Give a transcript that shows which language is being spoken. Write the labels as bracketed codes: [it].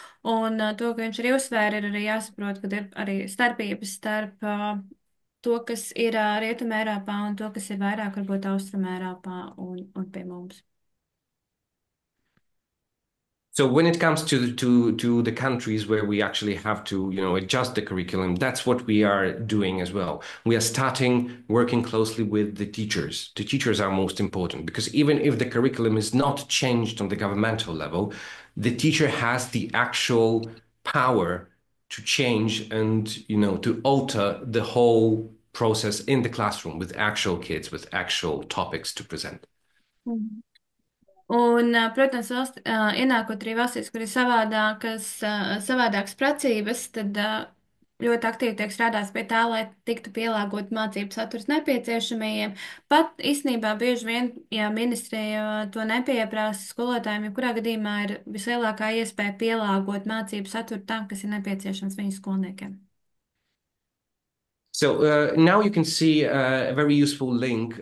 [lv] Un to, ka viņš arī uzsvēra, ir arī jāsaprot, ka ir arī starpības starp to, kas ir Rietumē Eiropā un to, kas ir vairāk varbūt Austrumē Eiropā un pie mums. [en] So when it comes to the countries where we actually have to, adjust the curriculum, that's what we are doing as well. We are starting working closely with the teachers. The teachers are most important because even if the curriculum is not changed on the governmental level, the teacher has the actual power to change and, to alter the whole process in the classroom with actual kids, with actual topics to present. Mhm. [lv] Un, protams, ienākot arī valstīs, kur ir savādākas prasības, tad ļoti aktīvi tiek strādāts pie tā, lai tiktu pielāgot mācību saturs nepieciešamajiem. Pat īstenībā bieži vien, ja ministrija to nepieprasa skolotājiem, jebkurā gadījumā ir vislielākā iespēja pielāgot mācību saturu tam, kas ir nepieciešams viņu skolniekiem. [en] So now you can see a very useful link.